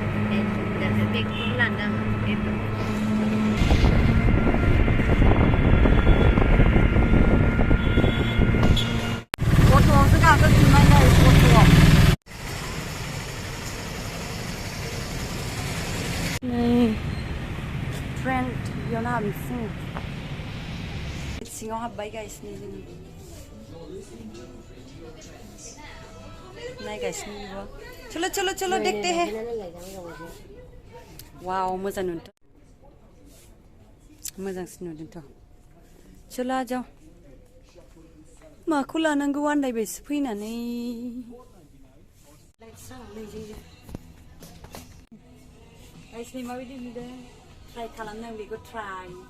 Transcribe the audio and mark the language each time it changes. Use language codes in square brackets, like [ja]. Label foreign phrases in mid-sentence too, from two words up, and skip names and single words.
[brx] गथ'आवसो गाखोफिनबाय नै गथ'आव नै ट्रेन बेयावनो हाबनोसै सिङाव हाबबाय गाइस नै जों नायगासिनो बेबो [hi] चलो चलो चलो देखते हैं [brx] वाव मोजां नुदों मोजांसिन नुदोंथ' चलो आजाव माखौ लानांगौ आन्दायबायसो फैनानै गाइस नै माबायदि नुदों ट्राइ खालामनां बेखौ ट्राइ